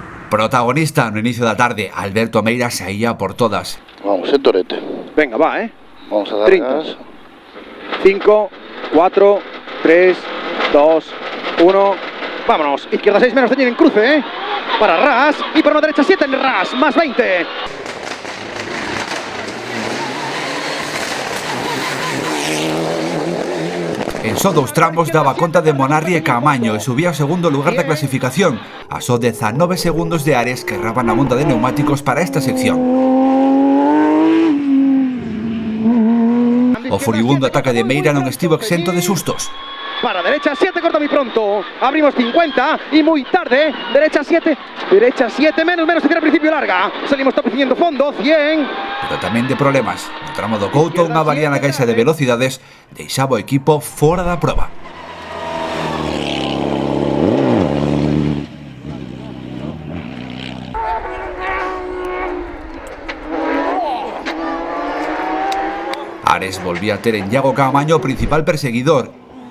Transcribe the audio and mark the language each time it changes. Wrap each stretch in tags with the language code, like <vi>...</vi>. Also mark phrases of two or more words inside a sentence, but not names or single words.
<gl>Protagonista no inicio da tarde, Alberto Meira saía por todas.</gl> <es>Vamos, Torete. Venga, va, Vamos a dar 30. gas. 5, 4, 3, 2, 1. Vámonos. Izquierda 6 menos de en cruce, para Ras. Y por una derecha 7 en Ras. Más 20.</es> <gl>En só 2 tramos daba conta de Monarri e Caamaño e subía ao segundo lugar da clasificación, a só 19 segundos de Ares, que erraba na monta de neumáticos para esta sección. O furibundo ataque de Meira non estivo exento de sustos.</gl> <es>Para derecha 7, corta muy pronto. Abrimos 50 y muy tarde. Derecha 7. Derecha 7 menos que al principio larga. Salimos tapiciendo fondo. 100.</es> <gl>Pero tamén de problemas. No tramo do Couto, unha avaría na caixa de velocidades deixaba o equipo fora da proba. Ares volvía a ter en Iago Caamaño o principal perseguidor.</gl>